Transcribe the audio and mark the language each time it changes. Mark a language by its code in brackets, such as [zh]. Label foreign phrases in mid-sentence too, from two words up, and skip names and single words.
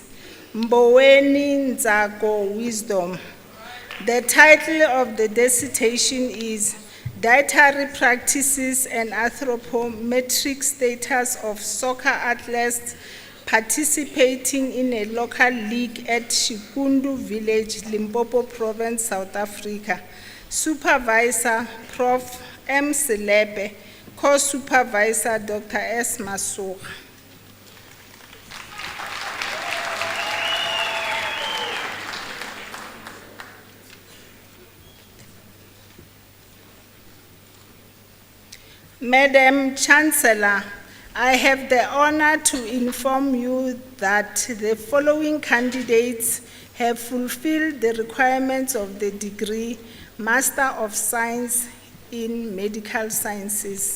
[en] Mboweni Nzako Wisdom. The title of the dissertation is Dietary Practices and Anthropometric Status of Soccer Athletes Participating in a Local League at Shikundu Village, Limpopo Province, South Africa. Supervisor, Prof. M. Selepe. Co-supervisor, Dr. S. Masuka. Madam Chancellor, I have the honor to inform you that the following candidates have fulfilled the requirements of the degree Master of Science in Medical Sciences.